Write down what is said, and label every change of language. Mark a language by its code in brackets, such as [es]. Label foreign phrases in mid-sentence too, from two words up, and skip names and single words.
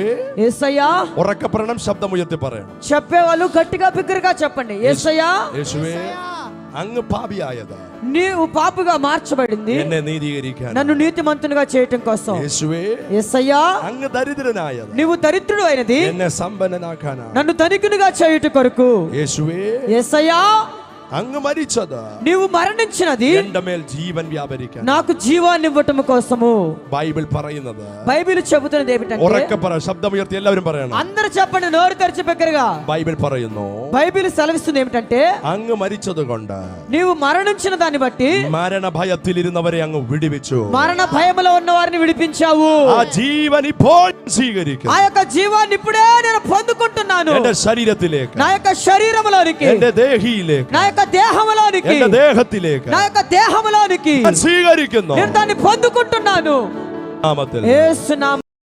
[te] యేసయ్యా, [ml] ഉറക്കെ പറയണം, ശബ്ദം ഉയർത്തി പറയണം. [te] చెప్పేవాళ్ళు గట్టిగా బిగ్గరగా చెప్పండి. యేసయ్యా, [ml] യേശുവേ, അങ്ങ് പാപിയായത് [te] నీవు పాపుగా మార్చబడింది [ml] എന്നെ നീതീകരിക്കാൻ. [te] నన్ను నీతిమంతునిగా చేయటం కోసం. [ml] യേശുവേ, [te] యేసయ్యా, [ml] അങ്ങ് దరిద్രനായത് [te] నీవు దరిద్రుడు అయినది [ml] എന്നെ സമ്പന്നനാക്കാനാ. [te] నన్ను ధనికునిగా చేయుట కొరకు. [ml] യേശുവേ, [te] యేసయ్యా, [ml] അങ്ങ് മരിച്ചത് [te] నీవు మరణించినది [ml] എന്റെ മേൽ ജീവൻ വ്യാപരിക്കാൻ. [te] నాకు జీవాన్ని ఇవ్వటం కోసము. [ml] ബൈബിൾ പറയുന്നത്, [te] బైబిల్ చెబుతున్నది ఏమిటంటే, [ml] ഉറക്കെ പറ, ശബ്ദം ഉയർത്തി എല്ലാവരും പറയണം. [te] అందరూ చెప్పండి, నోరు తెరిచి బిగ్గరగా. [ml] ബൈബിൾ പറയുന്നു, [te] బైబిల్ సెలవిస్తుంది ఏమిటంటే, [ml] അങ്ങ് മരിച്ചത് കൊണ്ട് [te] నీవు మరణించిన దాన్ని బట్టి [ml] മരണഭയത്തിലിരുന്നവരെ അങ്ങ് വിടുവിച്ചു. [te] మరణ భయములో ఉన్న వారిని విడిపించావు. [ml] ആ ജീവൻ ഇപ്പോൾ സ്വീകരിക്കും. [te] ఆ యొక్క జీవాన్ని ఇప్పుడే నేను పొందుకుంటున్నాను. [ml] എന്റെ ശരീരത്തിലേക്ക്, [te] నా యొక్క శరీరములోనికి, [ml] എന്റെ ദേഹിയിലേക്ക്, [te] నా యొక్క దేహములోనికి, [ml] എന്റെ ദേഹത്തിലേക്ക് [te] నా యొక్క దేహములోనికి [ml] ഞാൻ സ്വീകരിക്കുന്നു. [te] నేను దాన్ని పొందుకుంటున్నాను. [ml] നാമത്തിൽ [te] యేసు నామములో.